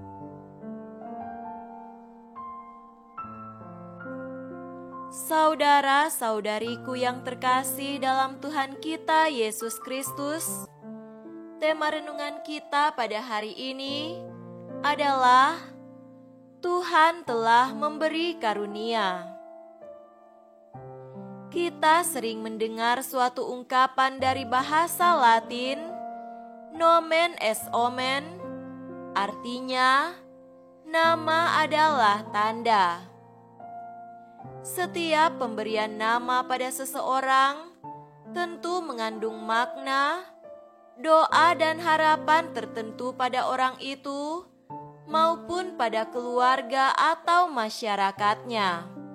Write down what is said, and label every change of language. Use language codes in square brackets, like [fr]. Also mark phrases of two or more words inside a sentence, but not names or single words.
[id] Saudara-saudariku yang terkasih dalam Tuhan kita Yesus Kristus, tema renungan kita pada hari ini adalah Tuhan telah memberi karunia. Kita sering mendengar suatu ungkapan dari bahasa Latin, [la] nomen est omen, [id] artinya nama adalah tanda. Setiap pemberian nama pada seseorang tentu mengandung makna, doa dan harapan tertentu pada orang itu maupun pada keluarga atau masyarakatnya.